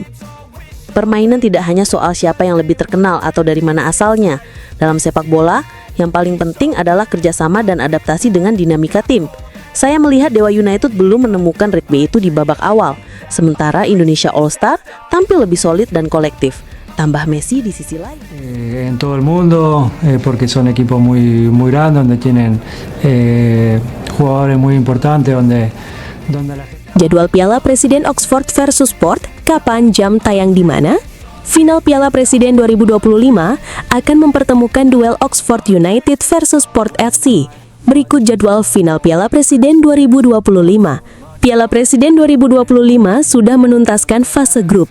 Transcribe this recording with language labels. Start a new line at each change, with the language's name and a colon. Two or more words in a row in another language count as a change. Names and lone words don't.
Indonesian: Permainan tidak hanya soal siapa yang lebih terkenal atau dari mana asalnya. Dalam sepak bola, yang paling penting adalah kerjasama dan adaptasi dengan dinamika tim. Saya melihat Dewa United belum menemukan ritme itu di babak awal, sementara Indonesia All-Star tampil lebih solid dan kolektif. Tambah Messi di sisi lain.
Spanish: En todo el mundo, porque son equipos muy grandes, donde tienen jugadores muy importantes, donde la...
Indonesian: Jadwal Piala Presiden Oxford versus Port, kapan, jam, tayang di mana? Final Piala Presiden 2025 akan mempertemukan duel Oxford United versus Port FC. Berikut jadwal final Piala Presiden 2025. Piala Presiden 2025 sudah menuntaskan fase grup.